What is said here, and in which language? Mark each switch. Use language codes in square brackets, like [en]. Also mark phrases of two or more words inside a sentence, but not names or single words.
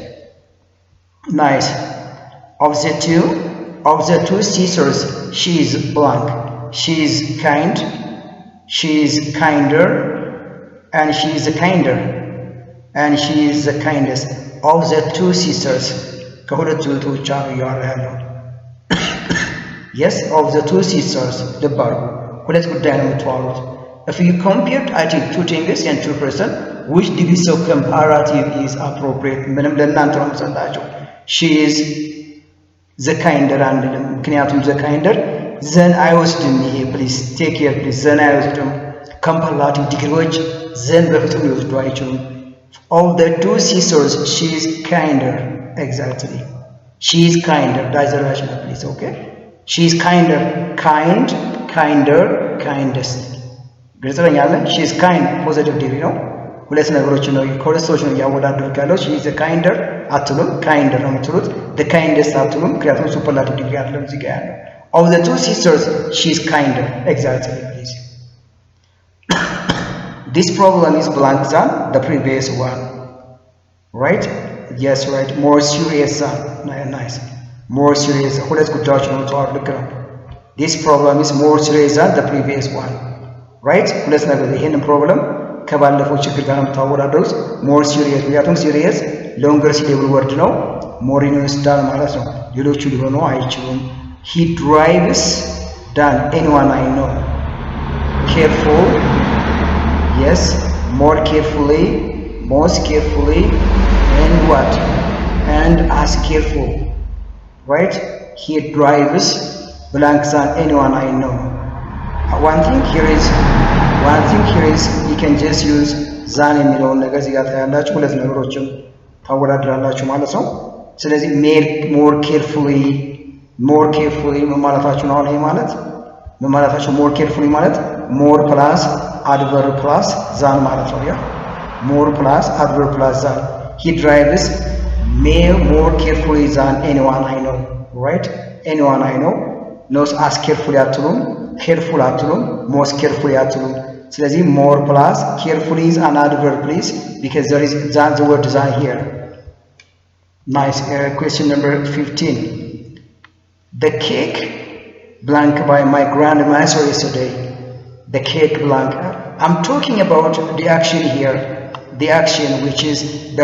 [en] nice of the two sisters she is blank she is kind she is kinder and she is kinder and she is the kindest of the two sisters [am] ከሁለቱ እህቶቿ ያለው [en] yes of the two sisters [am] ልብ አድርጉ ሁለት ጉዳይ ነው የምትዋሉት [en] if you compared I think two things and two person which degree of comparative is appropriate [am] ምንም ለእናንተ ነው የምሰጣቸው [en] she is the kinder and ምክንያቱም the kinder then [am] አይወስድም ይሄ [en] please take care please then አይወስድም comparative ዲግሪዎች then [am] በፍጹም ሊወስዱ አይችሉም [en] of the two sisters she is kinder exactly she is kinder that's the rational please okay she is kinder kinder kindest ግልጽኛለ she is kind positive degree ነው ሁለት ነገሮች ነው ከሁለት ሰዎች ነው ያወዳደርኩ ያለው she is a kinder አትሉም kinder ነው የምትሉት the kindest አትሉም ምክንያቱም superlative degree አይደለም እዚህ ጋር ያለው Of the two sisters, she is kinder. Exactly, please. This problem is blank than the previous one. Right? Yes, right. More serious than. Nice. More serious. This problem is more serious than the previous one. Right? Let's not go in the problem. [am] ከባለፈው ችግር ጋር ታወዳደሩት [en] more serious ምክንያቱም serious longer syllable word ነው more [am] ይወስዳል ማለት ነው ሌሎቹ ሊሆኑ አይችሉም [en] he drives than anyone I know careful yes more carefully most carefully and what and as careful right he drives blank than anyone I know one thing here is you can just use than [am] የሚለውን ነገር እዚህ ጋር ታያላችሁ ሁለት ነገሮችን ታወዳድራላችሁ ማለት ነው ስለዚህ [en] more carefully [am] ማለታችሁ ነው ይሄ ማለት ማለታችሁ [en] more carefully ማለት more plus adverb plus than [am] ማለት ነው ያ [en] more plus adverb plus than he drives more carefully than anyone I know right anyone I know knows as carefully አትሉም careful አትሉም most carefully [am] አትሉም ስለዚህ [en] more plus carefully is an adverb please because there is than the word than here nice question number 15 the cake blank by my grandmother yesterday the cake blank I'm talking about the action here the action which is the